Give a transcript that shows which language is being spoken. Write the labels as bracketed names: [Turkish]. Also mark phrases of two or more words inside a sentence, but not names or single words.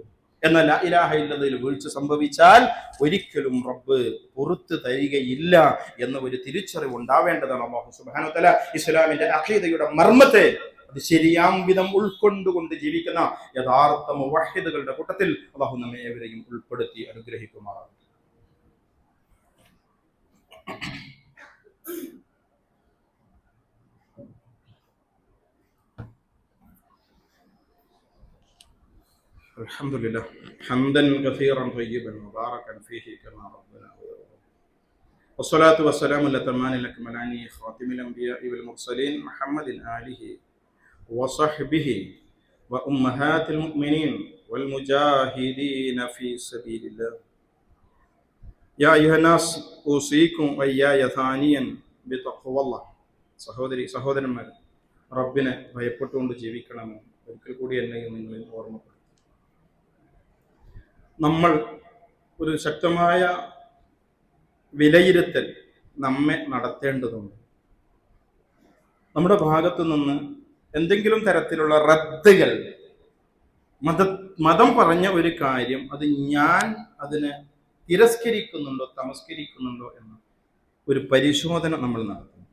[Malayalam] എന്നാൽ [Arabic] لا إله إلا الله [Malayalam] വീഴ്ച സംഭവിച്ചാൽ ഒരിക്കലും റബ്ബ് പുറത്തു തരികയില്ല എന്ന ഒരു തിരിച്ചറിവ് ഉണ്ടാവേണ്ടതാണ്. [Arabic] الله سبحانه وتعالى [Malayalam] ഇസ്ലാമിന്റെ അഖീദയുടെ മർമ്മത്തെ അത് ശരിയാം വിധം ഉൾക്കൊണ്ടുകൊണ്ട് ജീവിക്കുന്ന യഥാർത്ഥ മുവഹ്ഹിദുകളുടെ കൂട്ടത്തിൽ അല്ലാഹു നമ്മെ ഏവരെയും ഉൾപ്പെടുത്തി അനുഗ്രഹിക്കുമാറാകട്ടെ. [Arabic] الحمد لله حمدا كثيرا طيبا مباركا فيه كما ربنا ويرضى. والصلاة والسلام الأتمان الأكملان خاتم الأنبياء والمرسلين محمد آله وصحبه وأمهات المؤمنين والمجاهدين في سبيل الله. يا أيها الناس أوصيكم وإياي ثانيا بتقوى الله. [Malayalam] സഹോദരന്മാർ, റബ്ബിനെ ഭയപ്പെട്ടുകൊണ്ട് ജീവിക്കണമെന്ന് ഒരിക്കൽ കൂടി എന്നെയും നിങ്ങളെ ഓർമ്മപ്പെടുത്തും. നമ്മൾ ഒരു ശക്തമായ വിലയിരുത്തൽ നമ്മെ നടത്തേണ്ടതുണ്ട്. നമ്മുടെ ഭാഗത്തു നിന്ന് എന്തെങ്കിലും തരത്തിലുള്ള റദ്ദുകൾ, മതം പറഞ്ഞ ഒരു കാര്യം അത് ഞാൻ അതിനെ തിരസ്കരിക്കുന്നുണ്ടോ തമസ്കരിക്കുന്നുണ്ടോ എന്ന ഒരു പരിശോധന നമ്മൾ നടത്തും.